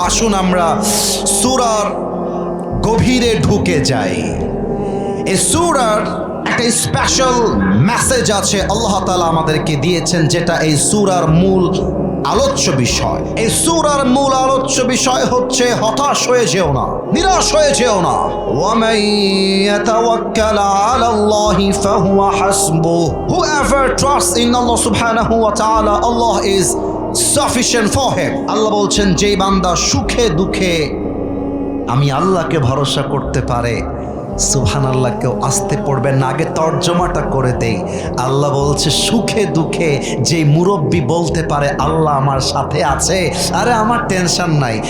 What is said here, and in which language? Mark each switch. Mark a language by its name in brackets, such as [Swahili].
[Bangla] আসুন আমরা সূরার গভীরে ঢুকে যাই। এই সূরার একটা স্পেশাল মেসেজ আছে আল্লাহ তাআলা আমাদেরকে দিয়েছেন, যেটা এই সূরার মূল আলোচ্য বিষয়। এই সূরার মূল আলোচ্য বিষয় হচ্ছে হতাশ হয়ে যেও না, নিরাশ হয়ে যেও না। [Arabic] ওয়ামান ইয়াতাওয়াক্কাল আলাল্লাহি ফাহুয়া হাসবুহ, [English] whoever trusts in Allah subhanahu wa ta'ala, Allah is sufficient for him. [Bangla] আল্লাহ বলছেন যেই বান্দা সুখে দুঃখে আমি আল্লাহকে ভরসা করতে পারে, সুবহানাল্লাহ, কেউ আসতে পড়বে না, আগে তর্জমাটা করে দেই। আল্লাহ বলছে সুখে দুঃখে যেই মুরব্বী বলতে পারে আল্লাহ আমার সাথে আছে, আরে আমার টেনশন নাই।